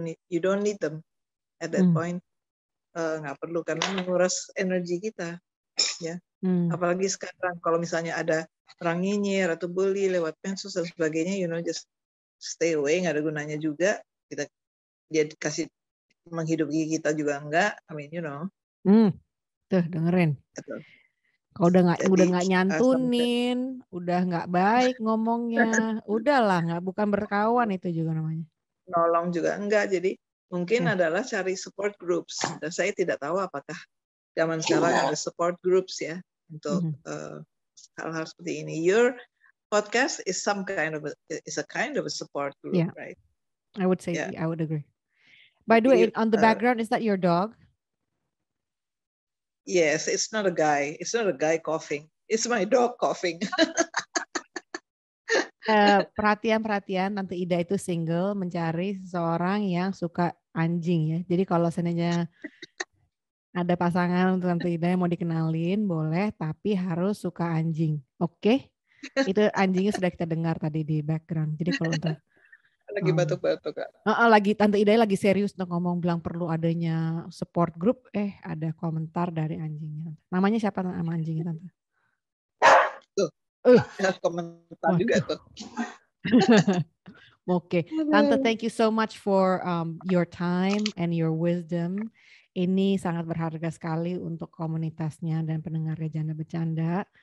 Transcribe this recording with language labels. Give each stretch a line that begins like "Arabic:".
English: You don't need them at that point.
Indonesian: Nggak perlu, karena menguras energi kita. Ya. Apalagi sekarang kalau misalnya ada orang nyinyir atau bully lewat medsos dan sebagainya,
English: just stay away,
Indonesian: nggak ada gunanya juga. Dia kasih menghidupi kita juga enggak. Tuh dengerin. Kalau udah nggak nyantunin, udah nggak baik ngomongnya, udahlah, bukan berkawan itu juga namanya. Nolong juga enggak. Jadi mungkin adalah cari support groups. Dan saya tidak tahu apakah zaman sekarang ada support groups ya untuk hal-hal seperti ini.
English: Your podcast is a kind of a support group, right? I would say, I would agree. By the way, on the background, is that your dog? Yes, it's not a guy. It's not a guy coughing. It's my dog coughing.
Indonesian: Perhatian, Tante Ida itu single, mencari seseorang yang suka anjing ya. Jadi kalau seandainya Ada pasangan untuk Tante Ida yang mau dikenalin, boleh, tapi harus suka anjing. Oke? Itu anjingnya sudah kita dengar tadi di background. Jadi kalau untuk Lagi batuk-batuk Kak. lagi Tante Ida lagi serius untuk ngomong bilang perlu adanya support group, ada komentar dari anjingnya. Namanya siapa nama anjingnya Tante? Tuh, komentar juga tuh.
English: Oke, Tante, thank you so much for your time and your wisdom.
Indonesian: Ini sangat berharga sekali untuk komunitasnya dan pendengarnya Janda Bercanda.